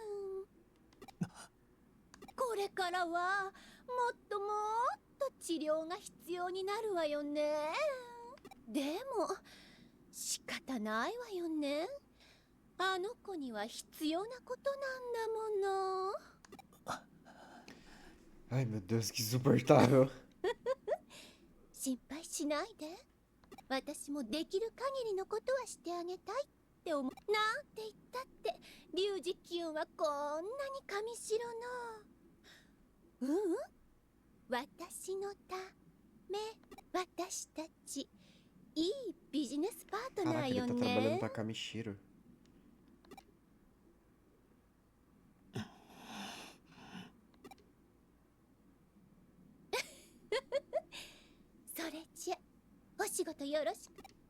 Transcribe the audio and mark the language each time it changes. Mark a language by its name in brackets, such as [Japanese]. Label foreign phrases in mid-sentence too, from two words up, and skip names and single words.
[Japanese] これからはもっともっと治療が必要になるわよね。でも仕方ないわよね。あの子には必要なことなんだもの。 [Portuguese] Ai, meu Deus, que insuportável. [Japanese] 心配しないで。私もできる限りのことはしてあげたいって思う。なんて言ったってリュウジキュンはこんなに神代の。私のため、私たちいいビジネスパートナ [Portuguese] Caraca, [Japanese] ー [Portuguese] ele [Japanese] よ [Portuguese] tá trabalhando [Japanese] ね。 [Portuguese] pra Kamishiro. [Japanese] それじゃお仕事よろしく。